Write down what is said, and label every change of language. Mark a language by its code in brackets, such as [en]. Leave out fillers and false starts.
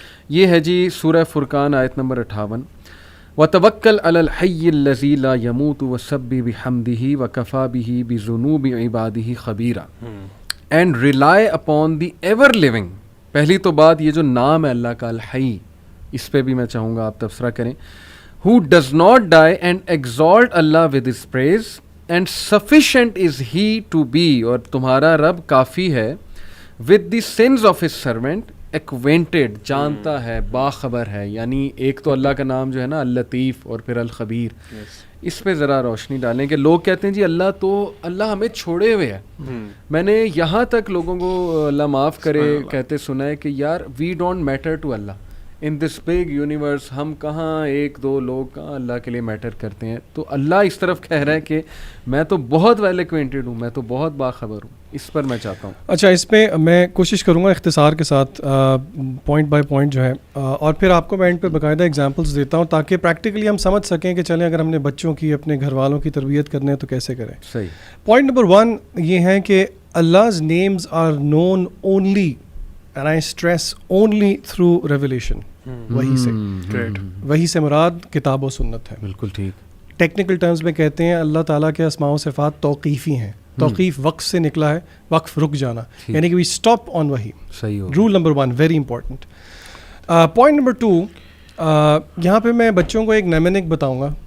[ur] یہ ہے جی سورہ فرقان آیت نمبر 58, [ar] وَتَوَكَّلْ عَلَى الْحَيِّ الَّذِي لَا يَمُوتُ وَسَبِّحْ بِحَمْدِهِ وَكَفَى بِهِ بِذُنُوبِ عِبَادِهِ خَبِيرًا [en] and rely upon the ever living. [ur] پہلی تو بات یہ جو نام ہے اللہ کا الحی, اس پہ بھی میں چاہوں گا آپ تبصرہ کریں. [en] Who does not die and exalt Allah with his praise and sufficient is he to be, [ur] اور تمہارا رب کافی ہے, [en] with the sins of his servant acquainted, [ur] جانتا ہے, باخبر ہے. یعنی ایک تو اللہ کا نام جو ہے نا اللطیف اور پھر الخبیر, اس پہ ذرا روشنی ڈالیں کہ لوگ کہتے ہیں جی اللہ ہمیں چھوڑے ہوئے ہے. میں نے یہاں تک لوگوں کو اللہ معاف کرے کہتے سنا ہے کہ یار [en] we don't matter to اللہ in this big universe, [ur] ہم کہاں ایک دو لوگ کہاں اللہ کے لیے میٹر کرتے ہیں. تو اللہ اس طرف کہہ رہا ہے کہ میں تو بہت ویل ایکوینٹڈ ہوں, میں تو بہت باخبر ہوں. اس پر میں چاہتا ہوں. اچھا, اس پہ میں کوشش کروں گا اختصار کے ساتھ پوائنٹ بائی پوائنٹ جو ہے, اور پھر آپ کو میں اینڈ پہ باقاعدہ ایگزامپلس دیتا ہوں تاکہ پریکٹیکلی ہم سمجھ سکیں کہ چلیں اگر ہم نے بچوں کی, اپنے گھر والوں کی تربیت کرنے ہے تو کیسے کریں. صحیح. پوائنٹ نمبر 1 یہ ہے کہ [en] Allah's names are known only, and I stress only, through revelation. [ur] وہی سے, وہی سے مراد کتاب و سنت ہے. بالکل ٹھیک. ٹیکنیکل ٹرمز میں کہتے ہیں اللہ تعالیٰ کے اسماء و صفات توقیفی ہیں. توقیف وقف سے نکلا ہے, وقف رک جانا, یعنی کہ [en] We stop on وہی. [ur] صحیح. [en] Roll number 1 very important. [ur] Point number 2, یہاں پہ میں بچوں کو ایک نیمینک بتاؤں گا.